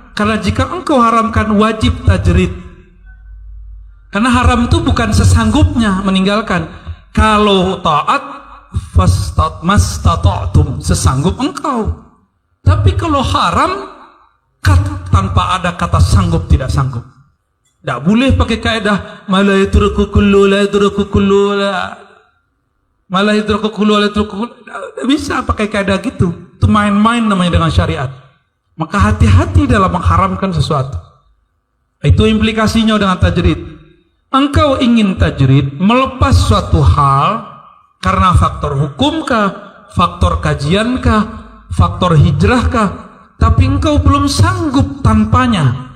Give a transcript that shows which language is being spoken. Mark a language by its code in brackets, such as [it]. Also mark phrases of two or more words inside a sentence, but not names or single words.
[id] Karena jika engkau haramkan, wajib tajrid. Karena haram itu bukan sesanggupnya meninggalkan. Kalau taat, mastata'tum, sesanggup engkau. Tapi kalau haram, tanpa ada kata sanggup, tidak sanggup. Tidak boleh pakai kaidah [ar] لا يترك كله, لا يترك كله, لا يترك كله, لا يترك كله. [id] Tidak bisa pakai kaidah gitu. Itu main-main namanya dengan syariat. Maka hati-hati dalam mengharamkan sesuatu. Itu implikasinya dengan tajrid. Engkau ingin tajrid, melepas suatu hal Karena faktor hukumkah, faktor kajiankah, faktor hijrahkah, tapi engkau belum sanggup tanpanya.